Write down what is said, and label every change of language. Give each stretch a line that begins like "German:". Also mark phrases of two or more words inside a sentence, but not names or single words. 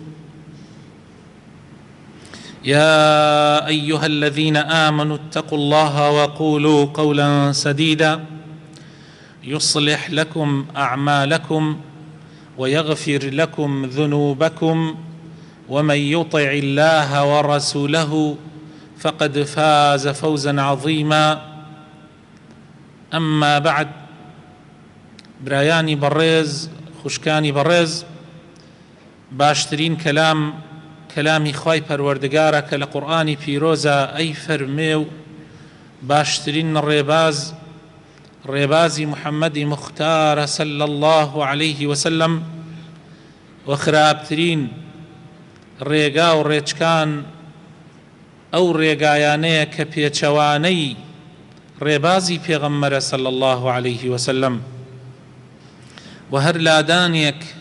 Arabic: يا أيها الذين آمنوا اتقوا الله وقولوا قولا سديدا يصلح لكم أعمالكم ويغفر لكم ذنوبكم، ومن يطع الله ورسوله فقد فاز فوزا عظيما. أما بعد،
Central Kurdish: برایانی بەڕێز، خوشکانی بەڕێز، باشترین کەلامی خوای پەروەردگارە کە لە قورئانی پیرۆزە. ئەی فەرمێ و باشترین ڕێبازی محەممەدی مختارە
Arabic: صلی الله عليه وسلم،
Central Kurdish: و خراپترین ڕێگا و ڕێچکان ئەو ڕێگایانەیە کە پێچەوانەی ڕێبازی پێغەمبەرە
Arabic: صلی الله عليه وسلم،
Central Kurdish: و هەر لادانێک